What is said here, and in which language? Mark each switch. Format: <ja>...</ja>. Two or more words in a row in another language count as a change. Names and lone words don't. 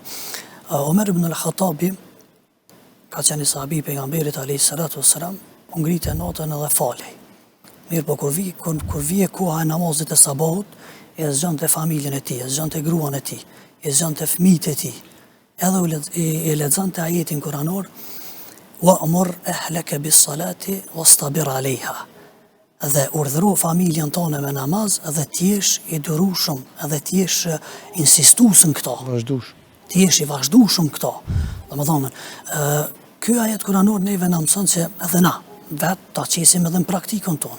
<sq>Omer ibn al-Khattabi ka qenë sahabi pejgamberit</sq> <ar>عليه الصلاة والسلام,</ar> <sq>u ngritë natën edhe falej. Mirë po kur vije koha e namazit të sabahut, e zgjante familjen e tij, e zgjante gruan e tij, e zgjante fëmijët e tij. Edhe e lexonte ajetin kuranor,</sq> <ar>وأمر أهلك بالصلاة واصطبر عليها.</ar> <sq>Dhe urdhëro familjen tonë me namaz dhe t'jesh i durueshëm, edhe t'jesh insistues në këto. Vazhdush. T'jesh i vazhdueshëm këto. Domethënë, ky ajet kuranor neve na mëson se edhe na vetë ta qesim edhe në praktikën tonë.</sq>